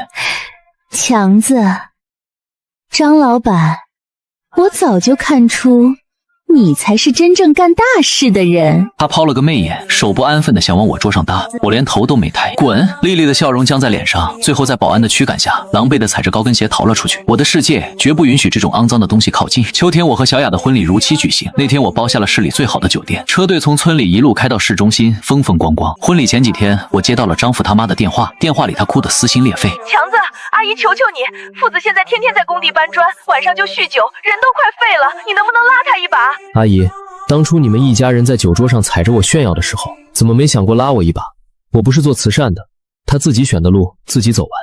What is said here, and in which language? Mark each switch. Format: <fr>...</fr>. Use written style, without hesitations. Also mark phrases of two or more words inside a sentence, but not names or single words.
<zh>強子，張老闆，我早就看出你才是真正幹大事的人。他拋了個媚眼，手不安分地想往我桌上搭，我連頭都沒抬。滾！麗麗的笑容僵在臉上，最後在保安的驅趕下，狼狽地踩着高跟鞋逃了出去。我的世界絕不允許這種骯髒的東西靠近。秋天，我和小雅的婚禮如期舉行。那天我包下了市裡最好的酒店，車隊從村裡一路開到市中心，風風光光。婚禮前幾天，我接到了張富他媽的電話，電話裡他哭得撕心裂肺。強子，阿姨求求你，父子現在天天在工地搬磚，晚上就酗酒，人都快廢了，你能不能拉他一把？阿姨，當初你們一家人在酒桌上踩着我炫耀的時候，怎麼沒想過拉我一把？我不是做慈善的，他自己選的路自己走完。</zh>